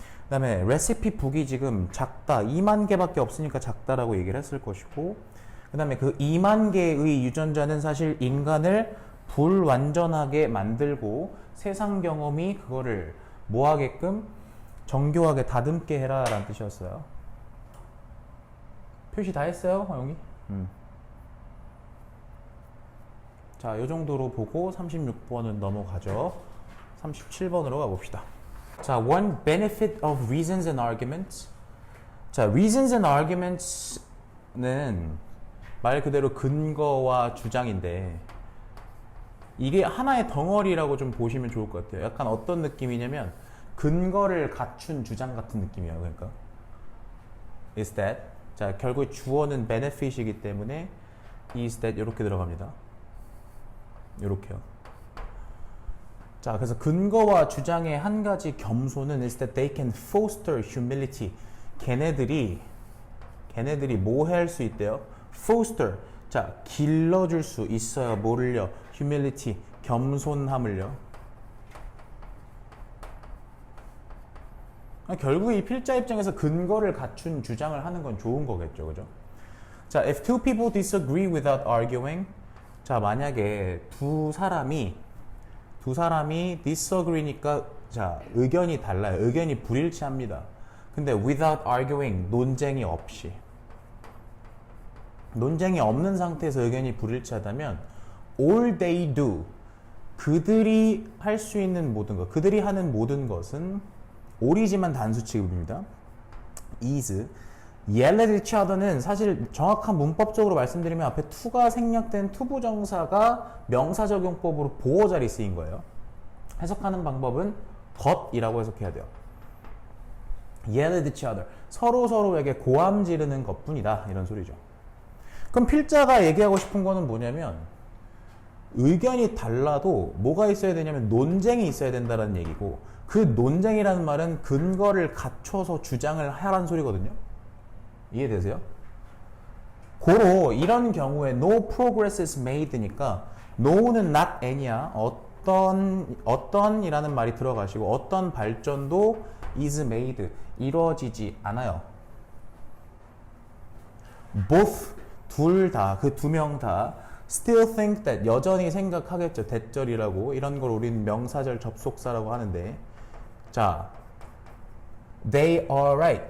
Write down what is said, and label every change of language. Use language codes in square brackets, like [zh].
[ko] 그 다음에 레시피 북이 지금 작다 2만 개밖에 없으니까 작다라고 얘기를 했을 것이고, 그 다음에 그 2만 개의 유전자는 사실 인간을 불완전하게 만들고 세상 경험이 그거를 뭐하게끔 정교하게 다듬게 해라 라는 뜻이었어요. 표시 다 했어요 허용이? 자, 요 정도로 보고 36번은 넘어가죠. 37번으로 가봅시다. [en] 자, one benefit of reasons and arguments. [ko] 자, [en] reasons and arguments [ko] 는 말 그대로 근거와 주장인데 이게 하나의 덩어리라고 좀 보시면 좋을 것 같아요. 약간 어떤 느낌이냐면 근거를 갖춘 주장 같은 느낌이에요. 그러니까 [en] is that. [ko] 자, 결국 주어는 benefit이기 때문에 [en] is that [ko] 이렇게 들어갑니다. 이렇게요. 자, 그래서 근거와 주장의 한 가지 겸손은 [en] is that they can foster humility. [ko] 걔네들이 뭐 할 수 있대요? foster. 자, 길러줄 수 있어요. 뭐를요? humility. 겸손함을요. 결국 이 필자 입장에서 근거를 갖춘 주장을 하는 건 좋은 거겠죠. 그죠? [en] 자, if two people disagree without arguing. [ko] 자, 만약에 두 사람이 disagree니까 자, 의견이 달라요. 의견이 불일치합니다. 근데 [en] without arguing, [ko] 논쟁이 없이. 논쟁이 없는 상태에서 의견이 불일치하다면 [en] all they do, [ko] 그들이 할 수 있는 모든 것, 그들이 하는 모든 것은 all이지만 단수 취급입니다. [en] is yell at each other [ko] 는 사실 정확한 문법적으로 말씀드리면 앞에 to가 생략된 투부정사가 명사적용법으로 보어 자리 쓰인 거예요. 해석하는 방법은 but이라고 해석해야 돼요. [en] yell at each other. [ko] 서로에게 고함 지르는 것뿐이다. 이런 소리죠. 그럼 필자가 얘기하고 싶은 거는 뭐냐면 의견이 달라도 뭐가 있어야 되냐면 논쟁이 있어야 된다는 얘기고, 그 논쟁이라는 말은 근거를 갖춰서 주장을 하라는 소리거든요. 이해되세요? 고로 이런 경우에 [en] no progress is made [ko] 니까 no는 [en] not any [ko] 야. 어떤이라는 말이 들어가시고 어떤 발전도 [en] is made, [ko] 이루어지지 않아요. both, 둘 다, 그 두 명 다 [en] still think that, [ko] 여전히 생각하겠죠. 대절이라고. 이런 걸 우리는 명사절 접속사라고 하는데, 자, [en] they are right.